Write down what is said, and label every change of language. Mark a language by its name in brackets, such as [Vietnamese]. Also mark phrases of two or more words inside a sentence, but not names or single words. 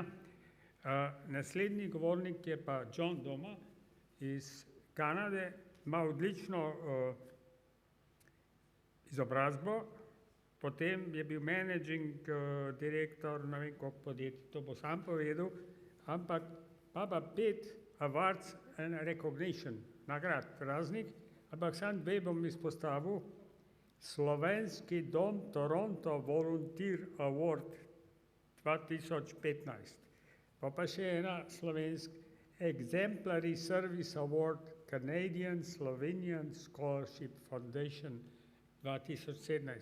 [Slovenian] Naslednji govornik je pa John Doma iz Kanade, ima odlično izobrazbo, potem je bil managing direktor, ne vem koliko podjetij, to bo sam povedal, ampak pa 5 [English] awards and recognition, [Slovenian] nagrad raznih, ampak sam 2 bom izpostavil. Slovenski dom Toronto Volunteer Award 2015. Pa še ena slovensk Exemplary Service Award Canadian Slovenian Scholarship Foundation 2017.